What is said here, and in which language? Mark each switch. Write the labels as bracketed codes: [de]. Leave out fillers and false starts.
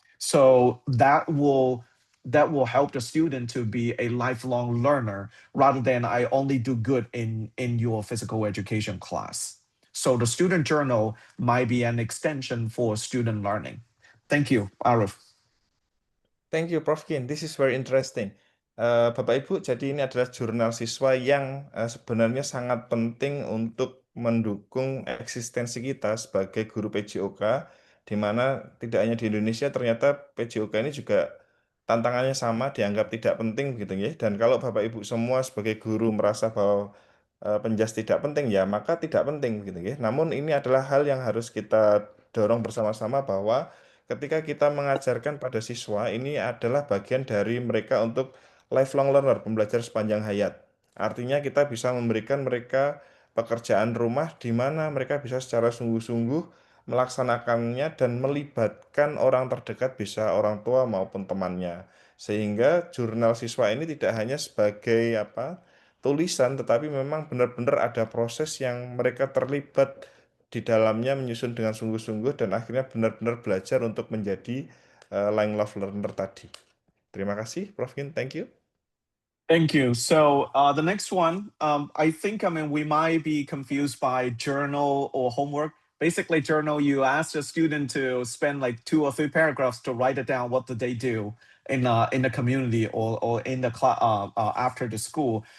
[en] So that will help the student to be a lifelong learner rather than I only do good in your physical education class. So the student journal might be an extension for student learning. Thank you, Arif. Thank you, Prof. Kin. This is very interesting. [id] Bapak Ibu, jadi ini adalah jurnal siswa yang sebenarnya sangat penting untuk mendukung eksistensi kita sebagai guru PJOK, di mana tidak hanya di Indonesia, ternyata PJOK ini juga tantangannya sama, dianggap tidak penting gitu ya. Dan kalau Bapak Ibu semua sebagai guru merasa bahwa penjas tidak penting ya, maka tidak penting gitu ya. Namun ini adalah hal yang harus kita dorong bersama-sama bahwa ketika kita mengajarkan pada siswa ini adalah bagian dari mereka untuk lifelong learner, pembelajar sepanjang hayat. Artinya kita bisa memberikan mereka pekerjaan rumah di mana mereka bisa secara sungguh-sungguh melaksanakannya dan melibatkan orang terdekat bisa orang tua maupun temannya. Sehingga jurnal siswa ini tidak hanya sebagai tulisan tetapi memang benar-benar ada proses yang mereka terlibat di dalamnya menyusun dengan sungguh-sungguh dan akhirnya benar-benar belajar untuk menjadi Line Love Learner tadi. Terima kasih, Prof. Kin. [en] Thank you. Thank you. So the next one, I think, I mean, we might be confused by journal or homework. Basically, journal, you ask the student to spend like 2 or 3 paragraphs to write it down. What did they do in the community or in the class after the school?